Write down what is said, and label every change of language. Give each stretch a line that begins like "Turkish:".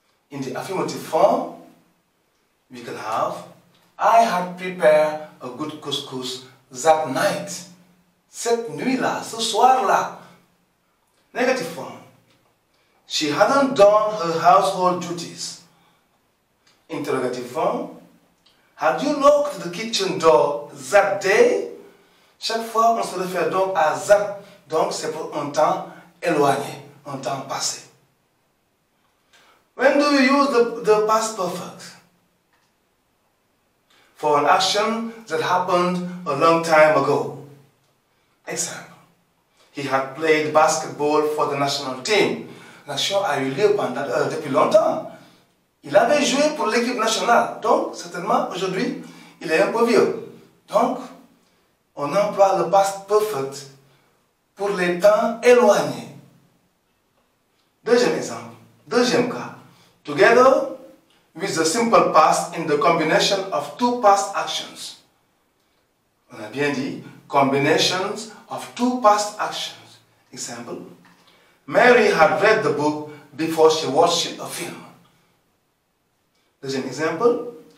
English: In the affirmative form, we can have I had prepared a good couscous that night.
French: Cette nuit-là, ce soir-là.
English: Negative form. She hadn't done her household duties. Interrogative form. Had you locked the kitchen door that day?
French: Chaque fois, on se réfère donc à that. Donc, c'est pour un temps éloigné, un temps passé.
English: When do we use the past perfect? For an action that happened a long time ago. Example. He had played basketball for the national team.
French: L'action a eu lieu depuis longtemps. Il avait joué pour l'équipe nationale. Donc, certainement, aujourd'hui, il est un peu vieux. Donc, on emploie le past perfect pour les temps éloignés. Deuxième exemple. Deuxième cas.
English: Together with the simple past in the combination of two past actions.
French: On a bien dit,
English: combinations of two past actions. Example. Mary had read the book before she watched a film.
French: Deuxième exemple.